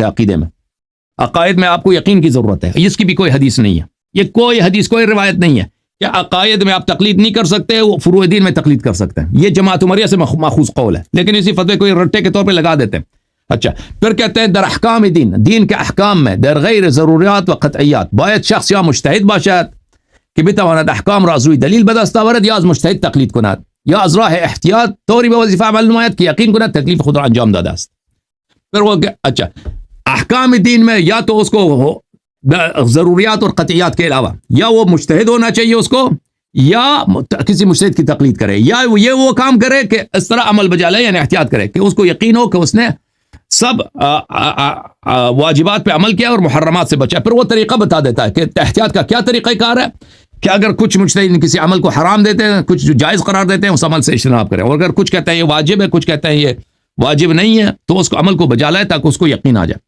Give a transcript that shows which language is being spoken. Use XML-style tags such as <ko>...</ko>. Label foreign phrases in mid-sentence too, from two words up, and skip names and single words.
<ur>عقیدے میں، عقائد میں آپ کو یقین کی ضرورت ہے. اس کی بھی کوئی حدیث نہیں ہے، یہ کوئی حدیث کوئی روایت نہیں ہے کہ عقائد میں آپ تقلید نہیں کر سکتے، وہ فروع دین میں تقلید کر سکتے ہیں. یہ جماعت عمریہ سے ماخوذ قول ہے، لیکن اسی فتوے کو رٹے کے طور پہ لگا دیتے ہیں. اچھا، پھر کہتے ہیں</ur> <fa>در احکام</fa> <ur>دین کے احکام میں</ur> <fa>در غیر ضروریات و قطعیات باید شخص یا مجتهد باشد که بتواند احکام را از روی دلیل به دست آورد یا از مجتهد تقلید کند یا از راه احتیاط طوری به وظیفه عمل نماید که یقین کند تکلیف خود را انجام داده است.</fa> <ur>پھر وہ اچھا احکام دین میں یا تو اس کو ضروریات اور قطعیات کے علاوہ یا وہ مجتہد ہونا چاہیے اس کو، یا کسی مجتہد کی تقلید کرے، یا یہ وہ کام کرے کہ اس طرح عمل بجا لے، یعنی احتیاط کرے کہ اس کو یقین ہو کہ اس نے سب واجبات پہ عمل کیا اور محرمات سے بچا. پھر وہ طریقہ بتا دیتا ہے کہ احتیاط کا کیا طریقہ کار ہے کہ اگر کچھ مجتہد کسی عمل کو حرام دیتے ہیں، کچھ جائز قرار دیتے ہیں، اس عمل سے اجتناب کریں، اور اگر کچھ کہتے ہیں یہ واجب ہے، کچھ کہتے ہیں یہ واجب نہیں ہے، تو اس کو عمل کو بجا لائے تاکہ اس کو یقین آ جائے.</ur>